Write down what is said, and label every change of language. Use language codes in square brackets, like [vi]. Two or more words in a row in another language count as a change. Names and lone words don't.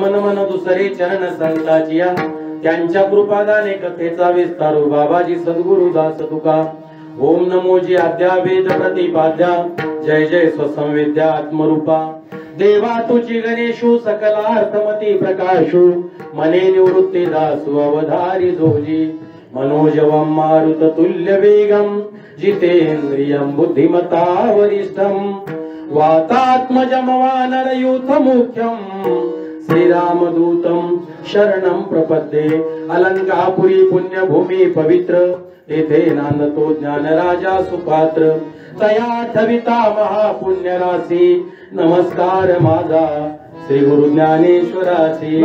[mr] नमन दुसरे चरण संताचिया त्यांच्या कृपादाने कथेचा विस्तारू बाबाजी सद्गुरु दास तुका ओम नमो जी आद्या वेद प्रतिपाद्या जय जय स्वसंविद्या आत्मरूपा देवा तुझी गणेशु सकलार्थमती प्रकाशु मने निवृत्ती दासु अवधारी जोजी मनोजवं [sa] मारुत तुल्य वेगं जितेन्द्रियं बुद्धिमता वरिष्ठं वातात्मजं वानरयूथ मुख्यं श्रीरामदूतं शरणं प्रपद्ये [mr] अलंकापुरी पुण्यभूमी पवित्र तेथे नांदतो ज्ञानराजा सुपात्र तया ठविता महापुण्यराशी नमस्कार माझा श्री गुरु ज्ञानेश्वराची